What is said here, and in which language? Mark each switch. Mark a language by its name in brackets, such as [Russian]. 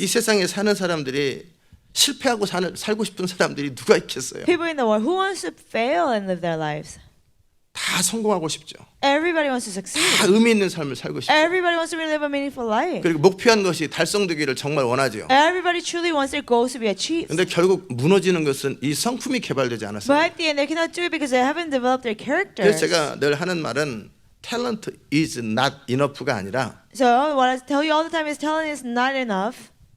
[Korean] 이 세상에 사는 사람들이 실패하고 살고 싶은 사람들이 누가 있겠어요? [English] People in the world, who wants to fail and live their lives? [Korean] 다 성공하고 싶죠. [English] Everybody wants to succeed. [Korean] 다 의미 있는 삶을 살고 싶죠. [English] Everybody wants to live a meaningful life. [Korean] 그리고 목표한 것이 달성되기를 정말 원하죠. [English] Everybody truly wants their goals to be achieved. [Korean] 근데 결국 무너지는 것은 이 성품이 개발되지 않았어요. [English] But at the end, they cannot do it because they haven't developed their characters. [Korean] 그래서 제가 늘 하는 말은 [English] talent is not enough [Korean] 가 아니라 [English] So what I tell you all the time is talent is not enough.